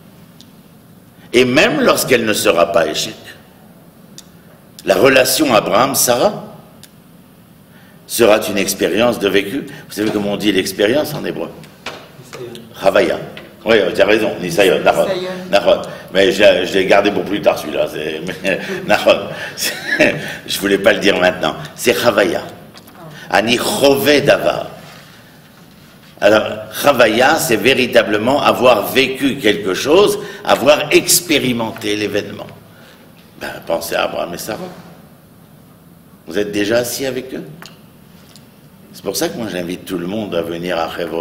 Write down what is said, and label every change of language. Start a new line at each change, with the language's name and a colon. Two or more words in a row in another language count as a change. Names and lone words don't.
French: Et même lorsqu'elle ne sera pas échec. La relation Abraham-Sarah sera une expérience de vécu. Vous savez comment on dit l'expérience en hébreu? Havaya. Oui, tu as raison,
Hebrew: ניסיון, נכון.
French: Mais je l'ai gardé pour plus tard celui-là. Je voulais pas le dire maintenant.
Hebrew: C'est חוויה. אני חווה דבר.
French: Alors, Chavaya, c'est véritablement avoir vécu quelque chose, avoir expérimenté l'événement. Ben, pensez à Abraham et Sarah. Vous êtes déjà assis avec eux? C'est pour ça que moi j'invite tout le monde à venir à Hebron.